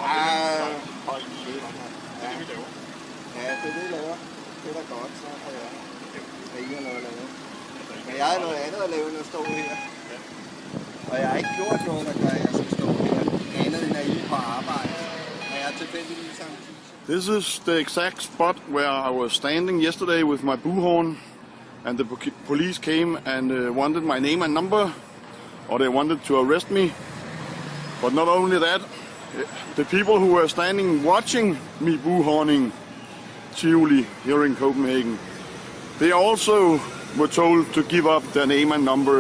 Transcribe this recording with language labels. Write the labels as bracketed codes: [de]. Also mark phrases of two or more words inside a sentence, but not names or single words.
[da] Det er det, vi laver. Ja, det er det, vi laver. Det er da godt, så kan jeg. Der er ikke noget at lave. Men jeg har noget andet at lave, end at stå her. Og jeg har ikke gjort noget, der gør, at jeg skal stå her. Andet end at I er på arbejde. Og jeg er tilfældigvis samtidig. [en] This is the exact spot where I was standing yesterday with my bullhorn, and the police came and wanted my name and number, or they wanted to arrest me. But not only that, the people who were standing watching me bullhorning Tivoli here in Copenhagen, they also were told to give up their name and number.